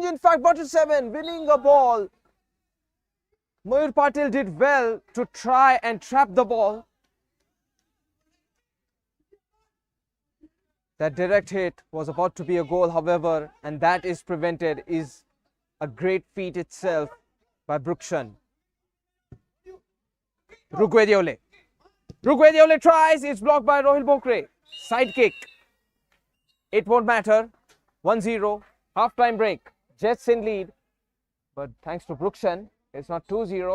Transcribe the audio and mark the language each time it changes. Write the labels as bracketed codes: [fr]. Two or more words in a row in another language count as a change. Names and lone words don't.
[en] In fact, Butter 7 winning a ball. Mayur Patil did well to try and trap the ball. That direct hit was about to be a goal, however, and that is prevented, is a great feat itself by Brukshan. Rugwediole. Rugwediole tries, it's blocked by Rohil Bokre. Side kick. It won't matter. 1-0, half-time break. Jets in lead, but thanks to Brukshan, it's not 2-0.